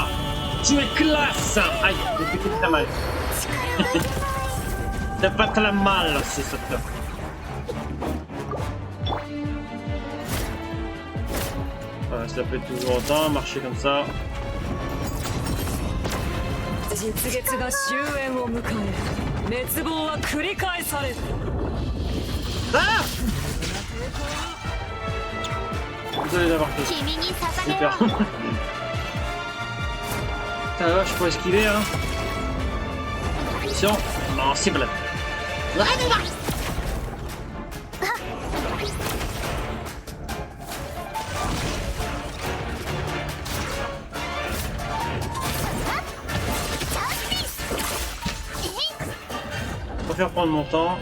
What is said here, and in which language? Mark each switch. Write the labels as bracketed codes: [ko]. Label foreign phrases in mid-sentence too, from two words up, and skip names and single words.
[fr] Tu es classe. Aïe, j'ai fait très mal. T'as pas très mal, c'est ça. Voilà, ça fait toujours autant, marcher comme ça. [ja] 実月が終焉を迎え、滅亡は繰り返される。 [fr] Ah! Désolé d'avoir fait. Super. Ça va, je peux esquiver, hein. Attention. Non, cible. Je préfère prendre mon temps.